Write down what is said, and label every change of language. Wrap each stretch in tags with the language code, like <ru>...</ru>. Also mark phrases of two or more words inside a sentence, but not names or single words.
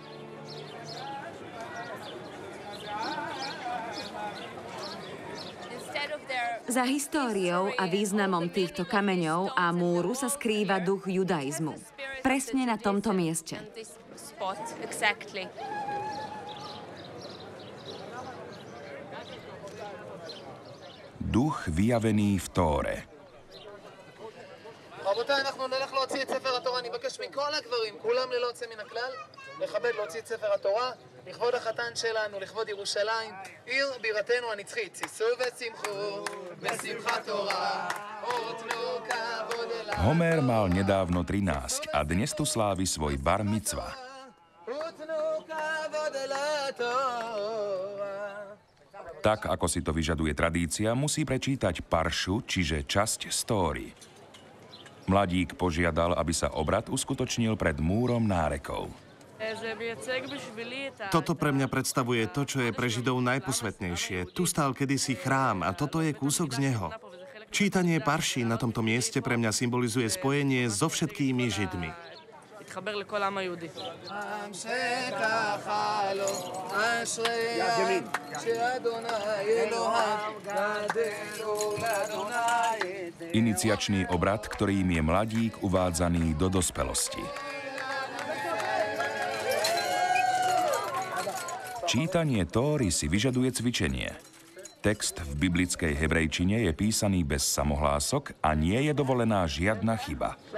<sk>Za históriou a významom týchto kameňov a múru sa skrýva duch judaizmu. Presne na tomto mieste. Duch vyjavený v Tóre.</sk> <he>רבותיי, אנחנו נלך להוציא את ספר התורה. אני מבקש מכל הגברים, כולם ללא יוצא מן הכלל, לכבד להוציא את ספר התורה, לכבוד החתן שלנו, לכבוד ירושלים, עיר בירתנו הנצחית. שישו ושמחו, בשמחת תורה, ותנו כבוד אליי.</he> <sk>Homer mal nedávno 13 a dnes tu slávi svoj</sk> <he>bar micva. ותנו כבוד אליי תורה.</he> <sk>Tak, ako si to vyžaduje tradícia, musí prečítať paršu, čiže časť stóry. Mladík požiadal, aby sa obrad uskutočnil pred múrom nárekov. Toto pre mňa predstavuje to, čo je pre Židov najposvätnejšie. Tu stál kedysi chrám a toto je kúsok z neho. Čítanie parší na tomto mieste pre mňa symbolizuje spojenie so všetkými Židmi.</sk> <he>להתחבר לכל העם היהודי. עם שככה לו, אשרי העם, שאדוני אלוהיו, גדלו לאדוני.</he> <sk>Iniciačný obrad, ktorým je mladík uvádzaný do dospelosti. Čítanie Tóry si vyžaduje cvičenie. Text v biblickej hebrejčine je písaný bez samohlások a nie je dovolená žiadna chyba.</sk>